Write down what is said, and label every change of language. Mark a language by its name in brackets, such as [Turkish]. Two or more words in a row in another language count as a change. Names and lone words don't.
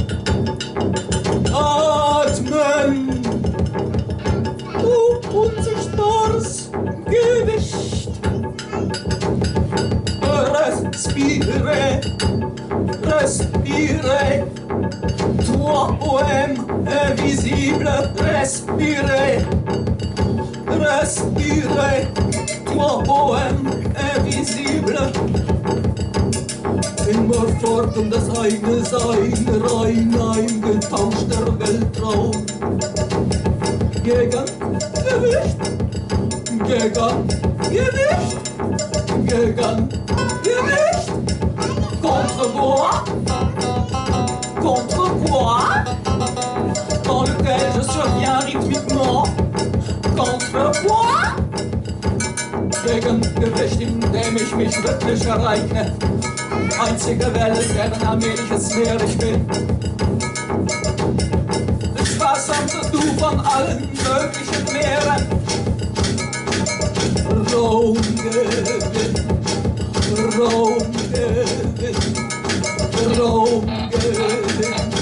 [German] Atmen, du unsichtbares Gewicht. [French] Respire, respire, toi poème invisible, respire, respire, toi poème invisible. [German] Immer fort das eine Sein, rein eingetauschter Weltraum. Gegen Gewicht, gegen Gewicht, gegen Gewicht. [French] Contre quoi? Dans lequel je surviens rythmiquement. Contre quoi? [German] Gegen Gewicht, in dem ich mich rhythmisch ereigne. Einzige Welle, deren allmähliches Meer ich bin. Das sparsamste Du von allen möglichen Meeren. Raumgewinn, Raumgewinn, Raumgewinn.